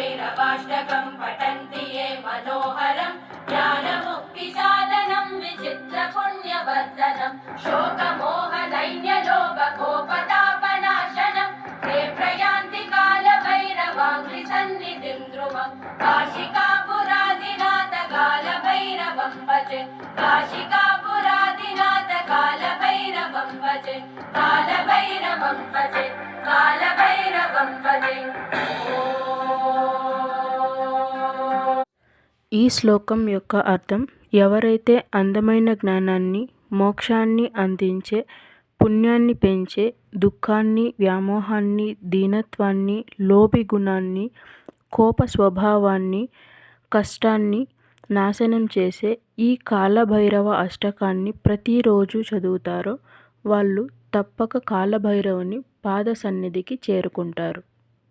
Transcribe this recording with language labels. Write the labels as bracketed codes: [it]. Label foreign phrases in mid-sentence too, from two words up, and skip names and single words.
[sa] कालभैरवाष्टकं पठन्ति ये मनोहरं ज्ञानमुक्तिसाधनं विचित्रपुण्यवर्धनं शोकमोहदैन्यलोभकोपतापनाशनं ते प्रयान्ति कालभैरवाङ्घ्रिसन्निधिं ध्रुवं काशिकापुरादिनाथ कालभैरवं भजे काशिकापुरादिनाथ कालभैरवं भजे कालभैरवं भजे कालभैरवं भजे। [te] ఈ శ్లోకం యొక్క అర్థం, ఎవరైతే అందమైన జ్ఞానాన్ని, మోక్షాన్ని అందించే, పుణ్యాన్ని పెంచే, దుఃఖాన్ని, వ్యామోహాన్ని, దీనత్వాన్ని, లోభి గుణాన్ని, కోప స్వభావాన్ని, కష్టాన్ని నాశనం చేసే ఈ కాలభైరవ అష్టకాన్ని ప్రతిరోజు చదువుతారో వాళ్ళు తప్పక కాలభైరవుని పాద సన్నిధికి చేరుకుంటారు.